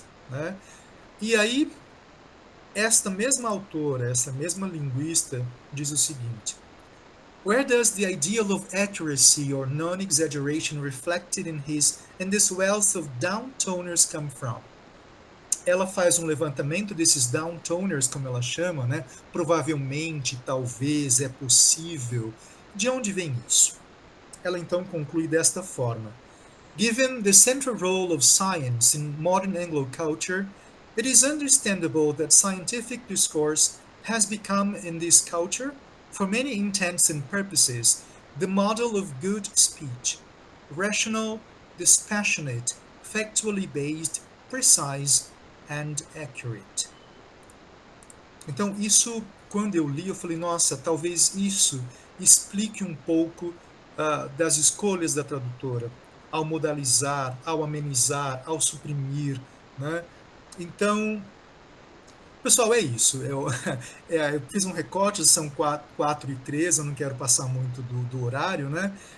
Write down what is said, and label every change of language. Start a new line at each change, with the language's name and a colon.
Portuguese: Né? E aí, esta mesma autora, essa mesma linguista, diz o seguinte:
English: Where does the ideal of accuracy or non-exaggeration reflected in this wealth of downtoners come from?
Portuguese: Ela faz um levantamento desses downtoners, como ela chama, né? Provavelmente, talvez, é possível. De onde vem isso? Ela então conclui desta forma:
English: Given the central role of science in modern Anglo culture, it is understandable that scientific discourse has become in this culture, for many intents and purposes, the model of good speech, rational, dispassionate, factually based, precise, and accurate.
Portuguese: Então, isso, quando eu li, eu falei, nossa, talvez isso explique um pouco das escolhas da tradutora, ao modalizar, ao amenizar, ao suprimir, né? Então, pessoal, é isso. Eu fiz um recorte, são 4:03, eu não quero passar muito do horário, né?